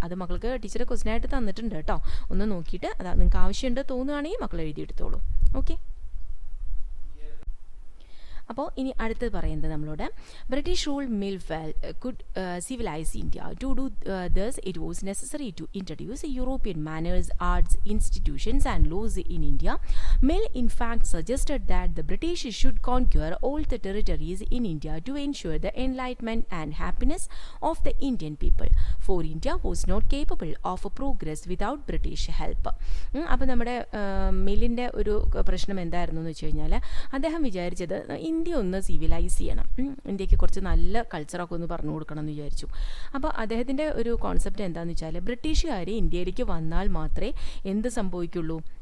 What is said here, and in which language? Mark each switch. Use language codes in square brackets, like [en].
[ml] അത് മക്കൾക്ക് ടീച്ചർ ക്വസ്റ്റ്യനായിട്ട് തന്നിട്ടുണ്ട് കേട്ടോ. ഒന്ന് നോക്കിയിട്ട് അതാ നിങ്ങൾക്ക് ആവശ്യമുണ്ട് തോന്നുകയാണെങ്കിൽ മക്കൾ എഴുതിയെടുത്തോളൂ. ഓക്കെ. അപ്പോൾ ഇനി അടുത്തത് പറയുന്നത് നമ്മളോട്, [en] British rule Mill could civilise India. To do this it was necessary to introduce European manners, arts, institutions and laws in India. Mill in fact suggested that the British should conquer all the territories in India to ensure the enlightenment and happiness of the Indian people, for India was not capable of progress without British help. [ml] അപ്പോൾ നമ്മുടെ മില്ലിൻ്റെ ഒരു പ്രശ്നം എന്തായിരുന്നു എന്ന് വെച്ച് കഴിഞ്ഞാൽ, അദ്ദേഹം വിചാരിച്ചത് ഇന്ത്യ ഒന്ന് സിവിലൈസ് ചെയ്യണം, ഇന്ത്യക്ക് കുറച്ച് നല്ല കൾച്ചറൊക്കെ ഒന്ന് പറഞ്ഞു കൊടുക്കണം എന്ന് വിചാരിച്ചു. അപ്പോൾ അദ്ദേഹത്തിൻ്റെ ഒരു കോൺസെപ്റ്റ് എന്താണെന്ന് വെച്ചാൽ, ബ്രിട്ടീഷുകാർ ഇന്ത്യയിലേക്ക് വന്നാൽ മാത്രമേ എന്ത് സംഭവിക്കുള്ളൂ?